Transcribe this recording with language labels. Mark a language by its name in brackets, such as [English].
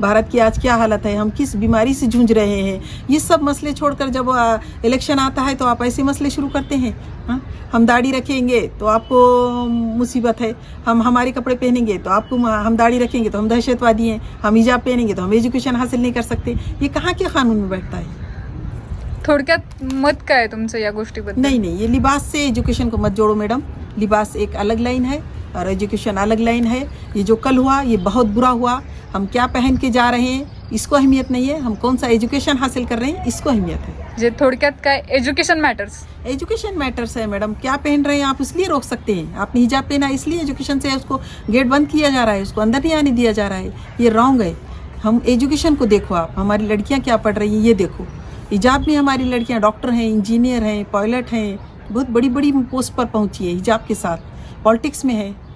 [Hindi] भारत की आज क्या हालत है, हम किस बीमारी से जूझ रहे हैं। ये सब मसले छोड़कर जब इलेक्शन आता है तो आप ऐसे मसले शुरू करते हैं। हाँ, हम दाढ़ी रखेंगे तो आपको मुसीबत है, हम हमारे कपड़े पहनेंगे तो आपको, हम दाढ़ी रखेंगे तो हम दहशतवादी हैं, हम हिजाब पहनेंगे तो हम एजुकेशन हासिल नहीं कर सकते। ये कहाँ के कानून में बैठता है? [Marathi] थोडक्यात मत काय तुमचं या गोष्टीबद्दल? [Hindi] नहीं, ये लिबास से एजुकेशन को मत जोड़ो मैडम। लिबास एक अलग लाइन है और एजुकेशन अलग लाइन है। ये जो कल हुआ ये बहुत बुरा हुआ। हम क्या पहन के जा रहे हैं इसको अहमियत नहीं है, हम कौन सा एजुकेशन हासिल कर रहे हैं इसको अहमियत है। [Marathi] जे थोडक्यात काय, एज्युकेशन मॅटर्स। [Hindi] एजुकेशन मैटर्स है मैडम। क्या पहन रहे हैं आप इसलिए रोक सकते हैं। आपने हिजाब पहना इसलिए एजुकेशन से उसको गेट बंद किया जा रहा है, उसको अंदर नहीं आने दिया जा रहा है। ये रॉन्ग है। हम एजुकेशन को देखो, आप हमारी लड़कियाँ क्या पढ़ रही हैं ये देखो। हिजाब में हमारी लड़कियाँ डॉक्टर हैं, इंजीनियर हैं, पायलट हैं, बहुत बड़ी बड़ी पोस्ट पर पहुँची है हिजाब के साथ। पॉलिटिक्स में है।